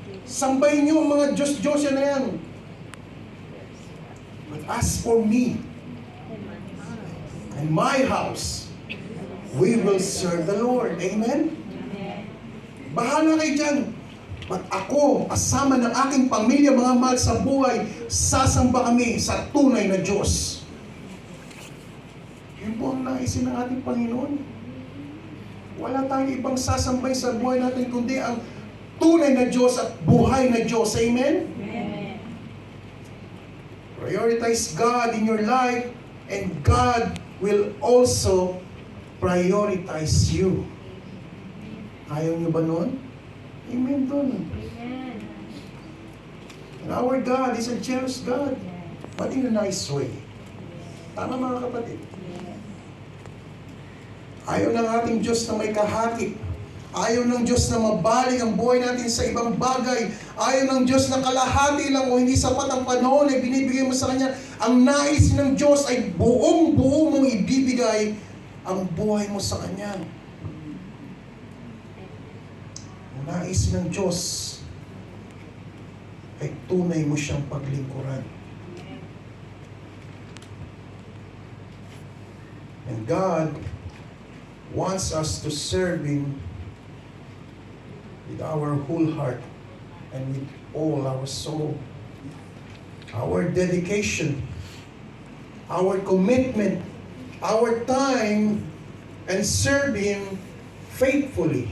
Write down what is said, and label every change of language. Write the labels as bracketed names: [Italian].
[Filipino] Sambahin nyo ang mga Diyos-Diyos na yan. [English] But as for me and my house, we will serve the Lord. [Filipino] Amen? Bahala kayo dyan. But ako, kasama ng aking pamilya, mga mahal sa buhay, sasamba kami sa tunay na Diyos. Yun po ang naisin ng ating Panginoon. Wala tayong ibang sasambay sa buhay natin, kundi ang tunay na Diyos at buhay na Diyos. Amen? Amen. [English] Prioritize God in your life, and God will also prioritize you. [Filipino] Ayaw niyo ba nun? Amen dun. Amen. [English] And our God is a jealous God, but in a nice way. [Filipino] Tama mga kapatid? Ayaw ng ating Diyos na may kahati. Ayaw ng Diyos na mabaling ang buhay natin sa ibang bagay. Ayaw ng Diyos na kalahati lang o hindi sapat ang panahon ay binibigay mo sa Kanya. Ang nais ng Diyos ay buong-buo mong ibibigay ang buhay mo sa Kanya. Ang nais ng Diyos ay tunay mo siyang paglingkuran. [English] And God wants us to serve Him with our whole heart and with all our soul. Our dedication, our commitment, our time, and serve Him faithfully.